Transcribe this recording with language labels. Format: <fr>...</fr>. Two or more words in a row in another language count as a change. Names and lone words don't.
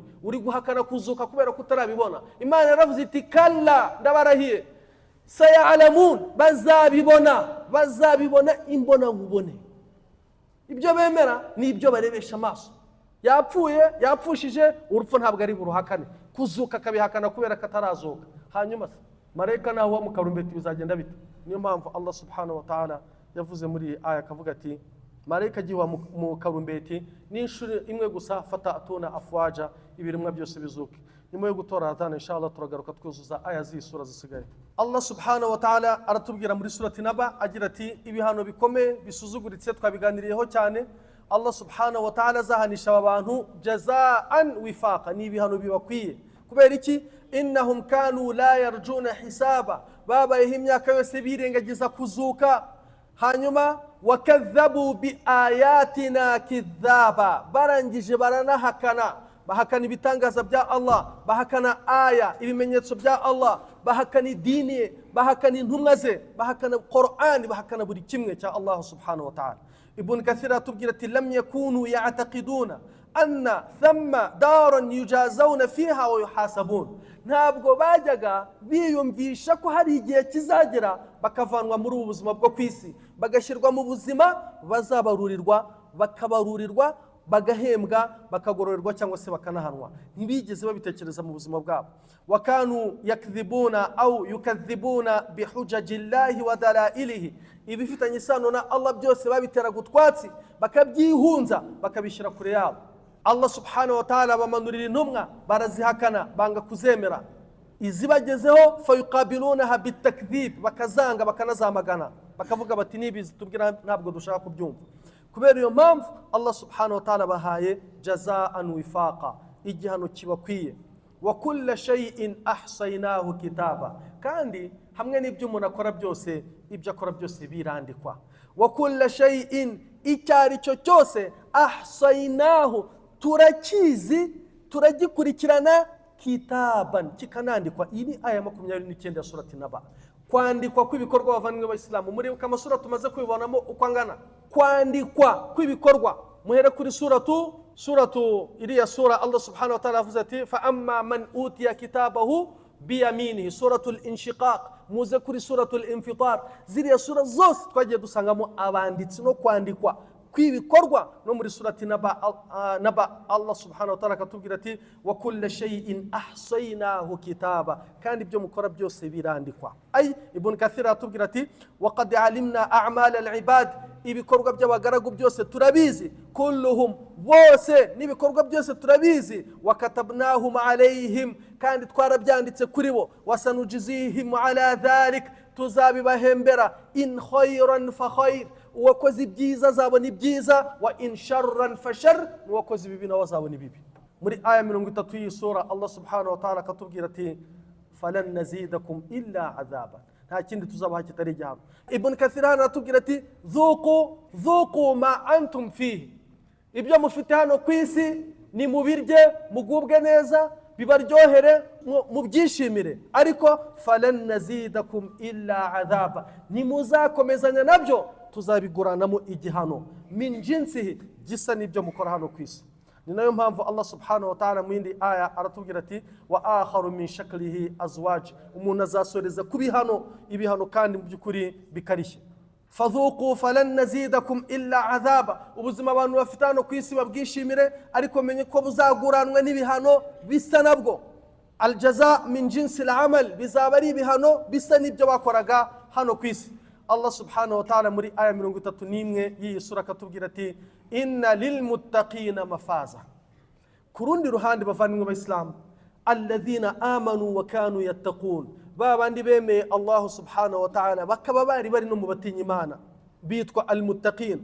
<rw>uri guhakana kuzuka kubera ko utarabibona. Imana yaravuze iti kalla, ndabarahiye, sayalamun, bazabibona imbona nkubone. ibyo bemera ni ibyo barebesha amaso. yapfushije, urupfu ntabwo ari buruhakane. kuzuka akabihakana kubera ko atarazuka. hanyuma marayika naho wa mukarumbeti bizagenda bite? niyo mpamvu</rw> <ar>الله سبحانه وتعالى</ar> <rw>yavuze muri aya akavuga ati marayika agiye mu karumbeti n'inshuro imwe gusa,</rw> <ar>فتأتون أفواجا,</ar> <rw>ibiremwa byose bizuke. nyuma yo gutora adhan inshallah turagaruka twuzuza aya z'isura zisigaye.</rw> <ar>الله سبحانه وتعالى</ar> <rw>aratubwira muri surati Naba agira ati ibihano bikomeye bisuzuguritse twabiganiriyeho cyane.</rw> <ar>الله سبحانه وتعالى</ar> <rw>azahanisha abantu</rw> <ar>جزاء وفاقا,</ar> <rw>ni ibihano bibakwiye. kubera iki?</rw> <ar>إنهم كانوا لا يرجون حسابا,</ar> <rw>babayeho imyaka yose birengagiza kuzuka. hanyuma</rw> <ar>وكذبوا بآياتنا كذابا,</ar> <rw>barangije baranahakana, bahakana ibitangaza bya Allah, bahakana aya, ibimenyetso bya Allah, bahakana idini, bahakana intumwa ze, bahakana Qur'an, bahakana buri kimwe cya</rw> <ar>الله سبحانه وتعالى.</ar> <rw>Ibn Kathir atubwira ati</rw> <ar>لم يكونوا يعتقدون أن ثمة دارا يجزون فيها ويحاسبون,</ar> <rw>ntabwo bajyaga biyumvisha ko hari igihe kizagera bakavanwa muri ubu buzima bwo kwisi, bagashyirwa mu buzima bazabarurirwa, bakabarurirwa, bagahembwa, bakagororerwa cyangwa se bakanahanwa. ntibigeze babitekereza mu buzima bwabo.</rw> <ar>وكانوا يكذبون أو يكذبون بحجج الله ودلائله,</ar> <rw>ibifitanye isano na Allah byose babitera gutwatsi, bakabyihunza, bakabishyira kure yabo.</rw> <ar>الله سبحانه وتعالى</ar> <rw>bamanurira intumwa, barazihakana, banga kuzemera. izibagezeho</rw> <ar>فيقابلونها بالتكذيب,</ar> <rw>bakazanga, bakanazamagana, bakavuga bati nibizi tubwira ntabwo dushaka kubyumva. kubera iyo mpamvu</rw> <ar>الله سبحانه وتعالى</ar> <rw>bahaye</rw> <ar>جزاء وفاقا,</ar> <rw>igihano kibakwiye.</rw> <ar>وكل شيء أحصيناه كتابا,</ar> <rw>kandi hamwe n'ibyo umuntu akora byose, ibyo akora byose birandikwa.</rw> <ar>وكل شيء,</ar> <rw>icyari cyo cyose, ahsaynahu, turakizi turagikurikirana kitaban, kikanandikwa. Iyi ni aya 29 ya surati Naba. Kwandikwa kw'ibikorwa bavanywe b'Abayisilamu. Muri amasura tumaze kwibonamo uko angana. Kwandikwa kw'ibikorwa. Muhere kuri suratu iriya sura</rw> <ar>الله سبحانه وتعالى</ar> <rw>avuze ati</rw> <ar>فأما من أوتي كتابه بيمينه,</ar> <rw>suratul inshiqaq. Muze kuri suratul infitar. Ziriya sura zose twagiye dusangamo abanditsi no kwandikwa kw'ibikorwa. No muri surati Naba</rw> <ar>الله سبحانه وتعالى</ar> <rw>akatubwira ati</rw> <ar>وكل شيء أحصيناه كتابا,</ar> <rw>kandi ibyo mukora byose birandikwa. Ay Ibn Kathir atubwira ati</rw> <ar>وقد علمنا أعمال العباد,</ar> <rw>ibikorwa by'abagaragu byose turabizi, kulluhum, bose n'ibikorwa byose turabizi,</rw> <ar>وكتبناها عليهم,</ar> <rw>kandi twarabyanditse kuri bo,</rw> <ar>وسنجزيهم على ذلك,</ar> <rw>tuzabibahembera,</rw> <ar>إن خيرا فخير,</ar> <rw>uwakoze ibyiza azabona ibyiza,</rw> <ar>وإن شرا فشر,</ar> <rw>uwakoze ibibi nawe azabona ibibi. Muri aya 30 y'isura</rw> <ar>الله سبحانه وتعالى</ar> <rw>akatubwira ati</rw> <ar>فلن نزيدكم إلا عذابا,</ar> <rw>nta kindi tuzabaha kitari igihano. Ibn Kathir aratubwira ati</rw> <ar>ذوقوا ما أنتم فيه,</ar> <rw>ibyo mufite hano ku isi ni mubirye mugubwe neza bibaryohere mubyishimire, ariko</rw> <ar>فلن نزيدكم إلا عذابا,</ar> <rw>nimuzakomezanya nabyo tuzabiguranamo igihano,</rw> <ar>من جنسه,</ar> <rw>gisa n'ibyo mukora hano ku isi. Ni nayo mpamvu</rw> <ar>الله سبحانه وتعالى</ar> <rw>mu yindi aya aratubwira ati</rw> <ar>وآخر من شكله أزواج,</ar> <rw>umuntu azasoreza kubihano, ibihano kandi mu by'ukuri bikarishye.</rw> <ar>فذوقوا فلن نزيدكم إلا عذابا,</ar> <rw>ubuzima abantu bafite hano ku isi babwishimire, ariko menye ko buzaguranwa n'ibihano bisa nabwo.</rw> <ar>الجزاء من جنس العمل,</ar> <rw>bizaba ari ibihano bisa n'ibyo bakoraga hano ku isi.</rw> <ar>الله سبحانه وتعالى</ar> <rw>muri aya 31 y'iyi sura akatubwira ati</rw> <ar>إن للمتقين مفازا.</ar> <rw>Kurundi ruhande bavanywe b'Abayisilamu,</rw> <ar>الذين آمنوا وكانوا يتقون,</ar> <rw>babandi bemeye</rw> <ar>الله سبحانه وتعالى</ar> <rw>bakaba bari no mu batinya Imana, bitwa almuttaqin.</rw>